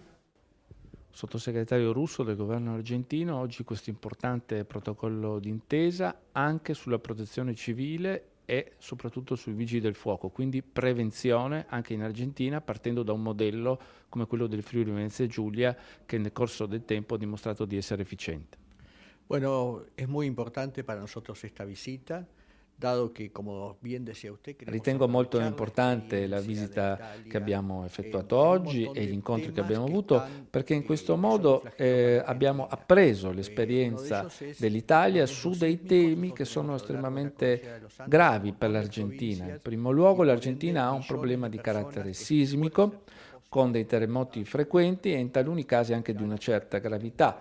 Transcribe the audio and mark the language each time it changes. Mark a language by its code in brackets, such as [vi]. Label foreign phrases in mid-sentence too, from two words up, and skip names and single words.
[it] Sottosegretario Russo del governo argentino, oggi questo importante protocollo d'intesa anche sulla protezione civile e soprattutto sui vigili del fuoco, quindi prevenzione anche in Argentina partendo da un modello come quello del Friuli Venezia Giulia che nel corso del tempo ha dimostrato di essere efficiente. [es] Bueno, es muy importante para nosotros esta visita, dado que, como bien decía usted, [it] ritengo molto importante la visita che abbiamo effettuato oggi e gli incontri che abbiamo avuto, perché in questo modo abbiamo appreso l'esperienza dell'Italia su dei temi che sono estremamente gravi per l'Argentina. In primo luogo l'Argentina ha un problema di carattere sismico, con dei terremoti frequenti e in taluni casi anche di una certa gravità.